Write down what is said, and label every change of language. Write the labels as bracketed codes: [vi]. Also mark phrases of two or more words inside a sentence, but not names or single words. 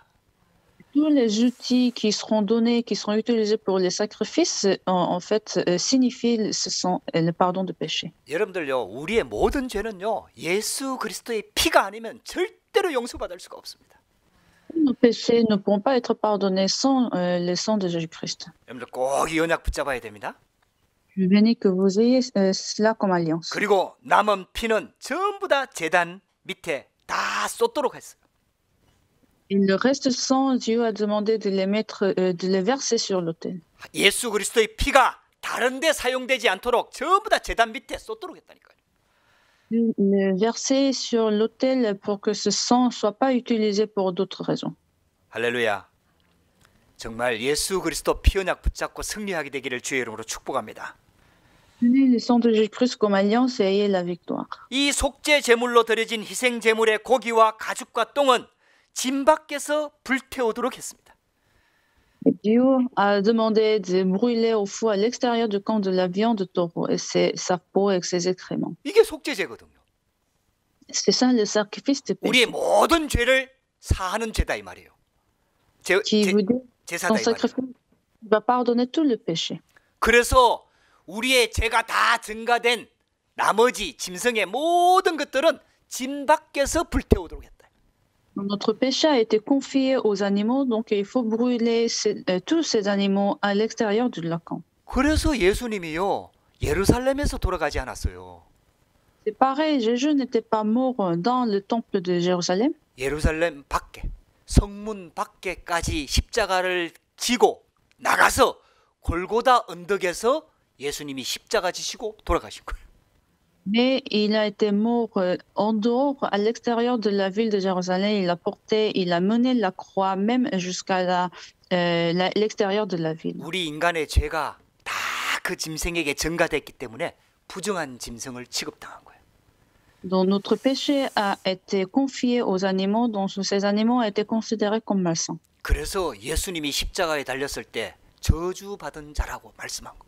[fr] Tous les outils qui seront donnés, qui seront utilisés pour les sacrifices, en fait, signifient le pardon de péché. [ko] 여러분들요, 우리의 모든 죄는요, 예수 그리스도의 피가 아니면 절대로 용서받을 수가 없습니다. [fr] Nos péchés ne pourront pas être pardonnés sans le sang de Jésus-Christ. [ko] 여러분들 꼭 이 언약 붙잡아야 됩니다. [fr] Je bénis que vous ayez cela comme alliance. [ko] 그리고 남은 피는 전부 다 제단 밑에 다 쏟도록 했어요. [fr] Et le reste sang, Dieu a demandé de les verser sur l'autel. [ko] 예수 그리스도의 피가 다른 데 사용되지 않도록 전부 다 제단 밑에 쏟도록 했다니까요. [fr] Le verser sur l'autel pour que ce sang ne soit pas utilisé pour d'autres raisons. [ko] 할렐루야. 정말 예수 그리스도 피 언약 붙잡고 승리하게 되기를 주의 이름으로 축복합니다. [fr] Tenez le sang de Jésus-Christ comme alliance et ayez la victoire. [ko] 이 속죄 제물로 드려진 희생 제물의 고기와 가죽과 똥은 진 밖에서 불태우도록 했습니다. [fr] Dieu a demandé de brûler au feu à l'extérieur du camp de la viande de taureau et sa peau et ses excréments. [ko] 이게 속죄제거든요. [fr] C'est ça le sacrifice de péché. [ko] 우리의 모든 죄를 사하는 죄다 이 말이에요. [fr] Qui vous dit [ko] 제사다 [fr] ton [ko] 이 말이에요. [fr] sacrifice va pardonner tout le péché. [ko] 그래서 우리의 죄가 다 증가된 나머지 짐승의 모든 것들은 진 밖에서 불태우도록 했다. [fr] Notre péché a été confié aux animaux, donc il faut brûler tous ces animaux à l'extérieur du camp. [ko] 그래서 예수님이요 예루살렘에서 돌아가지 않았어요. [fr] C'est pareil, Jésus n'était pas mort dans le temple de Jérusalem. [ko] 예루살렘 밖에 성문 밖에까지 십자가를 지고 나가서 골고다 언덕에서 예수님이 십자가 지시고 돌아가신 거예요. [fr] Mais il a été mort en dehors, à l'extérieur de la ville de Jérusalem. Il a mené la croix même jusqu'à l'extérieur de la ville. [ko] 우리 인간의 죄가 다 그 짐승에게 전가됐기 때문에 부정한 짐승을 취급당한 거예요. [fr] Donc notre péché a été confié aux animaux, dont ces animaux ont été considérés comme malsains. [ko] 그래서 예수님이 십자가에 달렸을 때 저주받은 자라고 말씀한 겁니다.